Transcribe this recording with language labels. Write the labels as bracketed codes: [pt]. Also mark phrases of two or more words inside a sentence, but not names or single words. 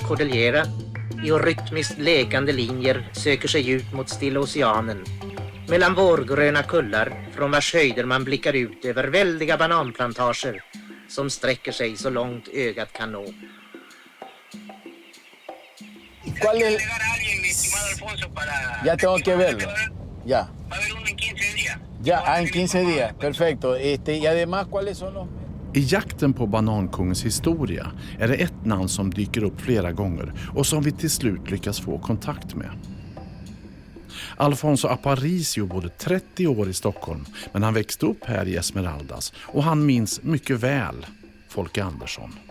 [sv] kordiljera i rytmiskt lekande linjer söker sig ut mot Stilla oceanen mellan vårgröna kullar från vars höjder man blickar ut över väldiga bananplantager som sträcker sig så långt ögat kan nå. [es] ¿Cuál es? Ya tengo que verlo. Ya. Va a haber uno en 15 días. Ya, en 15 días. Perfecto. Y además, ¿cuáles son los? [sv] I jakten på Banankungens historia är det ett namn som dyker upp flera gånger och som vi till slut lyckas få kontakt med. Alfonso Aparicio bodde 30 år i Stockholm, men han växte upp här i Esmeraldas och han minns mycket väl Folke Andersson.